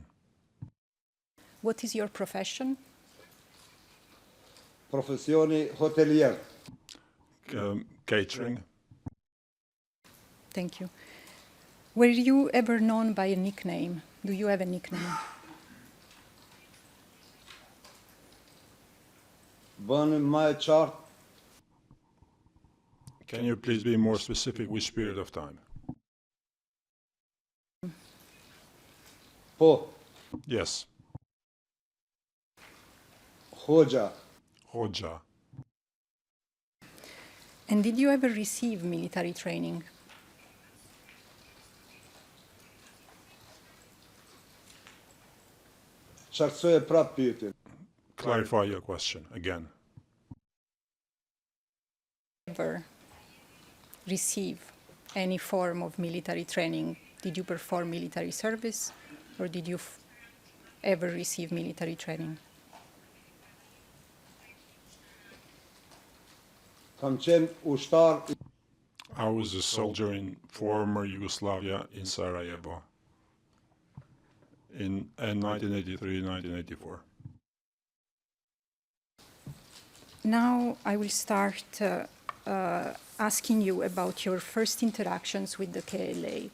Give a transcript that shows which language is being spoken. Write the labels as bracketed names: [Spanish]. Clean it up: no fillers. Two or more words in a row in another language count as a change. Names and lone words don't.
[English] What is your profession? [Albanian] Profesioni hotelier. [English] Catering. Thank you. Were you ever known by a nickname? Do you have a nickname? [Albanian] Bënë më e qartë, [English] Can you please be more specific which period of time? [Albanian] po, [English] Yes. Hoxha, Hoxha. And did you ever receive military training? [Albanian] Qartësoje prapë pyetjen. [English] Clarify your question again. Ever receive any form of military training? Did you perform military service, or did you ever receive military training? [Albanian] Kam qenë ushtar [English] I was a soldier in former Yugoslavia in Sarajevo in 1983-1984. Now I will start asking you about your first interactions with the KLA.